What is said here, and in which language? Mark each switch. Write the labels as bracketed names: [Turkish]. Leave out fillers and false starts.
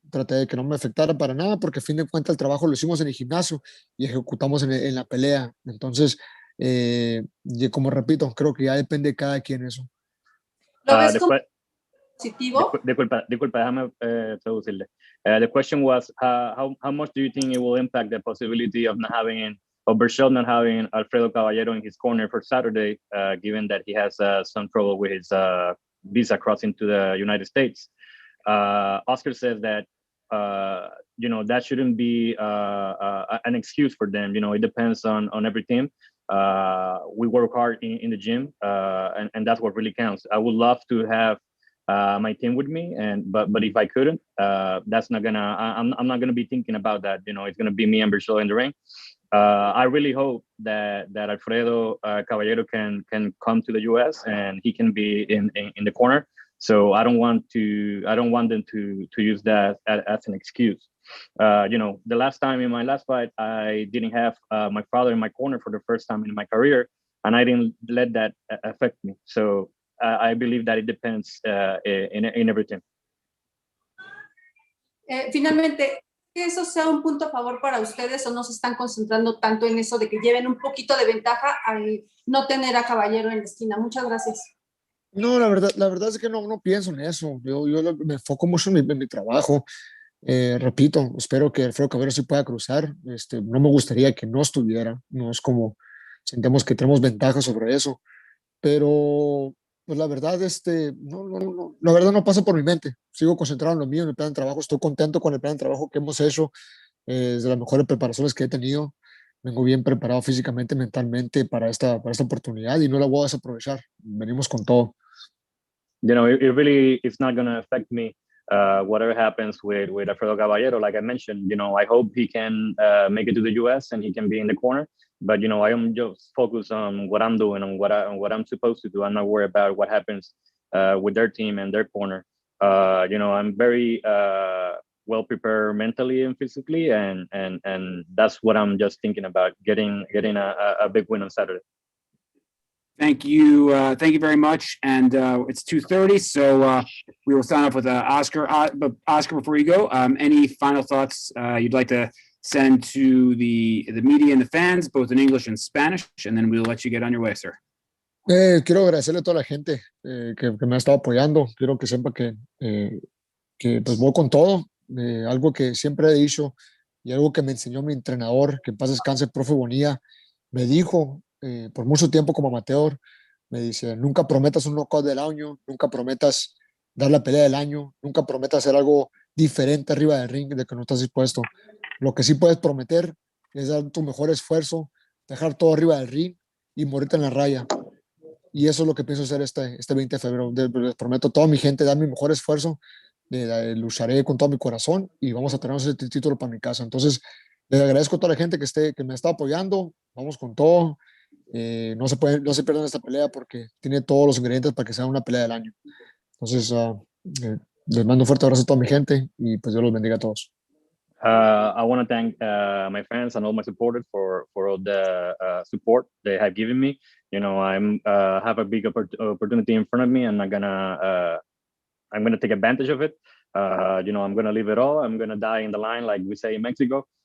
[Spanish] Traté de que no me afectara para nada porque a fin de cuentas el trabajo lo hicimos en el gimnasio y ejecutamos en la pelea. Entonces, y como repito, creo que ya depende de cada quien eso. ¿Lo ves como positivo? Disculpa, déjame traducirle. [English] The question was, how much do you think it will impact the possibility of Berchelt not having Alfredo Caballero in his corner for Saturday, given that he has some trouble with his visa crossing to the United States? Oscar says that that shouldn't be an excuse for them. It depends on every team. We work hard in the gym, and that's what really counts. I would love to have my team with me, but if I couldn't, that's not gonna. I'm not gonna be thinking about that. It's gonna be me and Berchelt in the ring. I really hope that Alfredo Caballero can come to the U.S. and he can be in the corner. So I don't want them to use that as an excuse. The last time in my last fight, I didn't have my father in my corner for the first time in my career, and I didn't let that affect me. So I believe that it depends in everything. [Spanish] Finalmente, ¿que eso sea un punto a favor para ustedes o no se están concentrando tanto en eso de que lleven un poquito de ventaja al no tener a Caballero en la esquina? Muchas gracias. No, la verdad es que no pienso en eso. Yo me enfoco mucho en mi trabajo. Repito, espero que Alfredo Caballero sí pueda cruzar. No me gustaría que no estuviera. No es como sentimos que tenemos ventaja sobre eso. Pero pues la verdad, la verdad no pasa por mi mente. Sigo concentrado en lo mío, en el plan de trabajo. Estoy contento con el plan de trabajo que hemos hecho. Es de las mejores preparaciones que he tenido. Vengo bien preparado físicamente, mentalmente para esta oportunidad y no la voy a desaprovechar. Venimos con todo. [English] It really is not going to affect me. Whatever happens with Alfredo Caballero, like I mentioned, I hope he can make it to the U.S. and he can be in the corner. But I am just focused on what I'm doing, on what I'm supposed to do. I'm not worried about what happens with their team and their corner. I'm very well prepared mentally and physically, and that's what I'm just thinking about, getting a big win on Saturday. Thank you very much. And it's 2:30, so we will sign off with Oscar. But Oscar, before you go, any final thoughts you'd like to send to the media and the fans, both in English and Spanish, and then we'll let you get on your way, sir. [Spanish] Quiero agradecerle a toda la gente que me ha estado apoyando. Quiero que sepa que pues voy con todo. Algo que siempre he dicho y algo que me enseñó mi entrenador, que en paz descanse, el profe Bonilla, me dijo por mucho tiempo como amateur, me dice, nunca prometas un knockout del año, nunca prometas dar la pelea del año, nunca prometas hacer algo diferente arriba del ring de que no estás dispuesto. Lo que sí puedes prometer es dar tu mejor esfuerzo, dejar todo arriba del ring y morirte en la raya. Y eso es lo que pienso hacer este 20 de febrero. Les prometo a toda mi gente dar mi mejor esfuerzo, lucharé con todo mi corazón y vamos a tener ese título para mi casa. Entonces, les agradezco a toda la gente que me está apoyando. Vamos con todo. No se pierdan esta pelea porque tiene todos los ingredientes para que sea una pelea del año. Entonces, les mando un fuerte abrazo a toda mi gente y pues Dios los bendiga a todos. [English] I want to thank my fans and all my supporters for all the support they have given me. You know, I'm have a big opportunity in front of me, and I'm gonna take advantage of it. You know, I'm gonna leave it all. I'm gonna die in the line, like we say in Mexico.